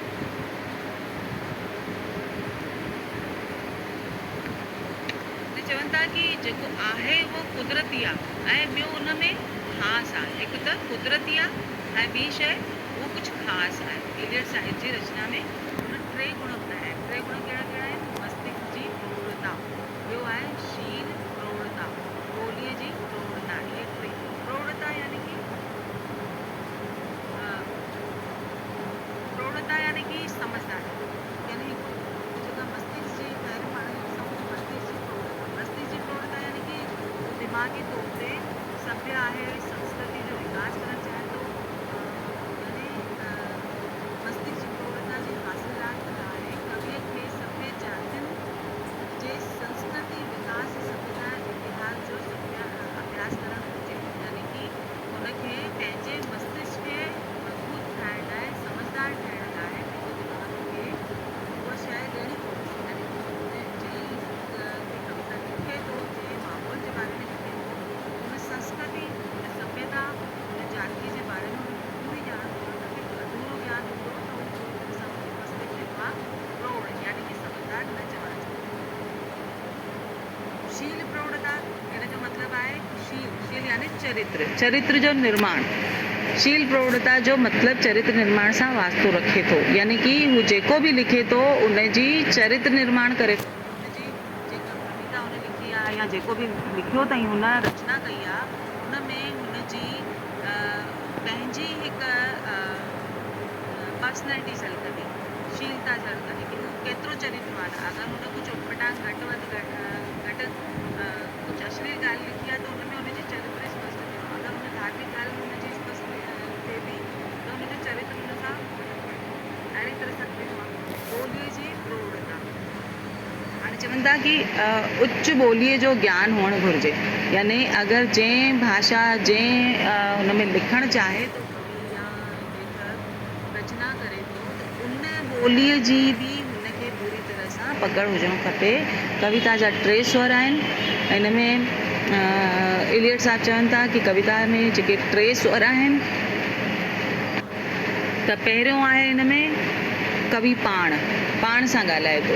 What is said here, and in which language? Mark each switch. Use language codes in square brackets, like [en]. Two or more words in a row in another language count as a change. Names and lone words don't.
[sd] चवनि था कि जेको आहे उहो कुदरती आहे ऐं ॿियो उन में ख़ासि आहे। हिकु त कुदरती आहे ऐं ॿी शइ उहो कुझु ख़ासि आहे। एलियट साहित्य जी रचना में हुन टे गुण ॿुधाया आहिनि। टे गुण कहिड़ा कहिड़ा आहिनि? मस्तिष्क जी प्रौढ़ता, ॿियो आहे शील प्रौढ़ता, ॿोलीअ जी प्रौढ़ता। इहे टे प्रौढ़ता यानी कि समझदारी, यानी हिकु जेका मस्तिष्क जी पहिरीं पाण सम्झ मस्तिष्क जी प्रौढ़ता यानी कि दिमाग़ी तौर ते सभ्य आहे, संस्कृति जो विकास करणु चाहे थो। यानी मस्तिष्क जी प्रौढ़ता जी हासिलात लाइ कविअ खे सभ्य जातियुनि जे संस्कृति विकास सभ्यता इतिहास जो अभ्यास करणु घुरिजे, यानी कि हुनखे पंहिंजे मस्तिष्क खे मज़बूत ठाहिण लाइ, समझदार ठाहिण लाइ पंहिंजे दिमाग़ खे उहा शइ ॾियणी पवंदी। यानी कि कविता लिखे थो, जंहिं माहौल जे बारे में लिखे थो, हुन संस्कृति हुन सभ्यता हुन जाति जे बारे में पूरी ॼाण हुनखे अधूरो ज्ञान हूंदो त उहो पूरी तरह सां मस्तिष्क जेको आहे प्रौढ़ यानी कि समझदार न चवणु चाहींदो। शील प्रौढ़ता हिन जो मतिलबु आहे शील यानी चरित्र जो निर्माण। शील प्रौढ़ता जो मतिलबु चरित्र निर्माण सां वास्तो रखे थो, यानी कि हू जेको बि लिखे थो उन जी चरित्र निर्माण करे थो। हुनजी जेका कविता हुन लिखी आहे या जेको बि लिखियो अथई हुन रचना कई आहे, हुन में हुनजी पंहिंजी हिकु पर्सनैलिटी झलकंदी, शीलता झलकंदी कि हू केतिरो चरित्रवान आहे। अगरि हुन कुझु उटपटांग घटि कुझु अश्लील ॻाल्हि लिखी आहे त हुन में हुनजी चरित्र स्पष्ट थियो। अगरि हुन धार्मिक ॻाल्हि हुनजी स्पष्ट थिए थी त हुनजो चरित्र हुन सां अहिड़ी तरह सां थियो आहे। ॿोलीअ जी प्रौढ़ता हाणे चवनि था कि उच्च ॿोलीअ जो ज्ञान हुअणु घुरिजे, यानी अगरि जंहिं भाषा जंहिं हुन में लिखणु चाहे तो कवि या लेखक रचना करे ॿोलीअ जी बि हुनखे पूरी तरह सां पकड़ हुजणु खपे। कविता जा 3 स्वर आहिनि। हिन में इलियट साहब चवनि था कि कविता में जेके 3 स्वर आहिनि त पहिरियों आहे हिन में कवि पाण सां ॻाल्हाए थो।